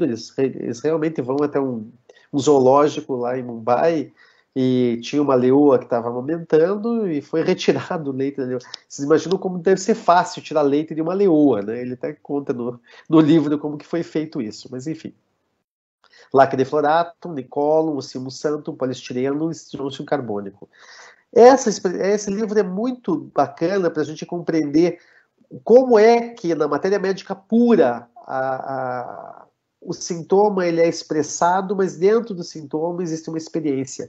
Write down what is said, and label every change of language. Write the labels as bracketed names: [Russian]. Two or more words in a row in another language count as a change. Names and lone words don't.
[Portuguese] Eles realmente vão até um zoológico lá em Mumbai e tinha uma leoa que estava amamentando e foi retirado o leite da leoa. Vocês imaginam como deve ser fácil tirar leite de uma leoa, né? Ele até conta no livro como que foi feito isso, mas enfim. Lac defloratum, nicolum, ocimo santum, polistireno e estrôncio carbônico. Esse livro é muito bacana para a gente compreender como é que na matéria médica pura o sintoma ele é expressado, mas dentro do sintoma existe uma experiência.